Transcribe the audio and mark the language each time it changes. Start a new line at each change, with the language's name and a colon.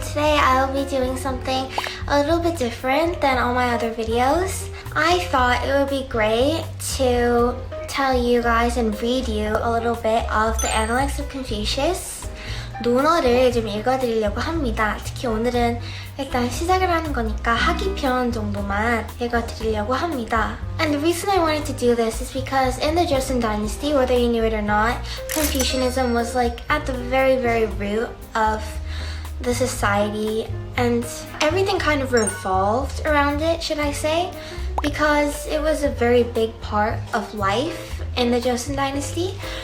English: Today I will be doing something a little bit different than all my other videos. I thought it would be great to tell you guys and read you a little bit of the Analects of Confucius.
Korean: 논어를 좀 읽어드리려고 합니다. 특히 오늘은 일단 시작을 하는 거니까 하기편 정도만 읽어드리려고 합니다.
English: And the reason I wanted to do this is because in the Joseon dynasty, whether you knew it or not, Confucianism was like at the very, very root of the society, and everything kind of revolved around it, should I say, because it was a very big part of life in the Joseon dynasty.